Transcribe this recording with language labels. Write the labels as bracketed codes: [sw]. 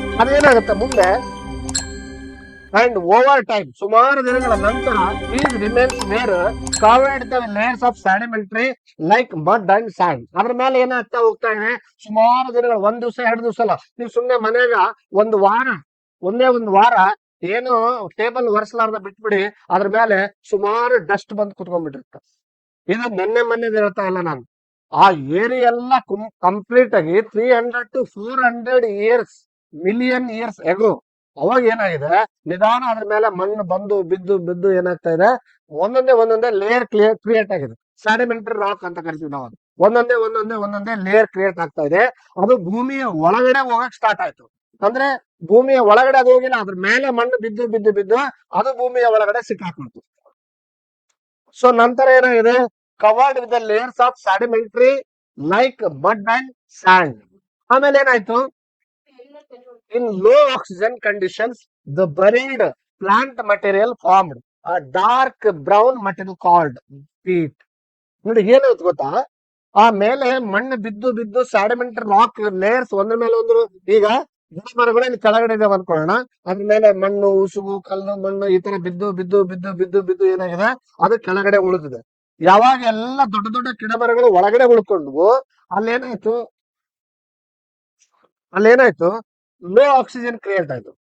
[kn] ಅದೇನಾಗುತ್ತೆ ಮುಂದೆ, and over time, ಸುಮಾರು ದಿನಗಳ ನಂತರ [en] these remains were covered the layers of sedimentary like mud and sand. [kn] ಅದ್ರ ಮೇಲೆ ಏನಾಗ್ತಾ ಹೋಗ್ತಾ ಇದೆ, ಸುಮಾರು ದಿನಗಳು, ಒಂದ್ ದಿವಸ 2 ದಿವಸ ಅಲ್ಲ, ನೀವು ಸುಮ್ನೆ ಮನೆಗ ಒಂದೇ ಒಂದು ವಾರ ಏನು ಟೇಬಲ್ ಒರೆಸಲಾರ್ದ ಬಿಟ್ಬಿಡಿ, ಅದ್ರ ಮೇಲೆ ಸುಮಾರು ಡಸ್ಟ್ ಬಂದು ಕುತ್ಕೊಂಡ್ಬಿಟ್ಟಿರ್ತ. ಇದು ನೆನ್ನೆ ಮೊನ್ನೆ ಹೇಳ್ತಾ ಇಲ್ಲ ನಾನು. ಆ ಏರಿಯಾ ಎಲ್ಲ ಕಂಪ್ಲೀಟ್ ಆಗಿ 300 to 400 ಮಿಲಿಯನ್ ಇಯರ್ಸ್ ಎಗೋ. ಅವಾಗ ಏನಾಗಿದೆ, ನಿಧಾನ ಅದ್ರ ಮೇಲೆ ಮಣ್ಣು ಬಂದು ಬಿದ್ದು ಬಿದ್ದು ಏನಾಗ್ತಾ ಇದೆ, ಒಂದೊಂದೇ ಲೇಯರ್ ಕ್ರಿಯೇಟ್ ಆಗಿದೆ. ಸ್ಯಾಡಿಮೆಂಟರಿ ರಾಕ್ ಅಂತ ಕರಿತೀವಿ ನಾವು. ಅದು ಒಂದೊಂದೇ ಲೇಯರ್ ಕ್ರಿಯೇಟ್ ಆಗ್ತಾ ಇದೆ. ಅದು ಭೂಮಿಯ ಒಳಗಡೆ ಹೋಗಕ್ ಸ್ಟಾರ್ಟ್ ಆಯ್ತು. ಅಂದ್ರೆ ಭೂಮಿಯ ಒಳಗಡೆ ಅದು ಹೋಗಿಲ್ಲ, ಅದ್ರ ಮೇಲೆ ಮಣ್ಣು ಬಿದ್ದು ಬಿದ್ದು ಬಿದ್ದು ಅದು ಭೂಮಿಯ ಒಳಗಡೆ ಸಿಕ್ಕಾಕೊಳ್ತು. [en] so [kn] ನಂತರ ಏನಾಗಿದೆ, [en] Covered with the layers of sedimentary like mud and sand. [kn] ಆಮೇಲೆ ಏನಾಯ್ತು, [en] in low oxygen conditions, the buried plant material formed a dark brown material called peat. [kn] ನೋಡಿ ಏನಾಯ್ತು ಗೊತ್ತಾ, ಆ ಮೇಲೆ ಮಣ್ಣು ಬಿದ್ದು ಬಿದ್ದು ಸ್ಯಾಡಿಮೆಂಟರಿ ರಾಕ್ ಲೇಯರ್ಸ್ ಒಂದ್ರ ಮೇಲೆ ಒಂದು, ಈಗ ಗಿಡ ಮರಗಳು ಕೆಳಗಡೆ ಇದಾವೆ ಅನ್ಕೊಳ್ಳೋಣ, ಅದ್ರ ಮೇಲೆ ಮಣ್ಣು, ಉಸುಗು, ಕಲ್ಲು, ಮಣ್ಣು ಈ ತರ ಬಿದ್ದು ಬಿದ್ದು ಬಿದ್ದು ಬಿದ್ದು ಬಿದ್ದು ಏನಾಗಿದೆ, ಅದು ಕೆಳಗಡೆ ಉಳಿದಿದೆ. ಯಾವಾಗ ಎಲ್ಲ ದೊಡ್ಡ ದೊಡ್ಡ ಗಿಡ ಮರಗಳು ಒಳಗಡೆ ಉಳ್ಕೊಂಡ್ವು, ಅಲ್ಲೇನಾಯ್ತು, ಲೋ ಆಕ್ಸಿಜನ್ ಕ್ರಿಯೇಟ್ ಆಯ್ತು.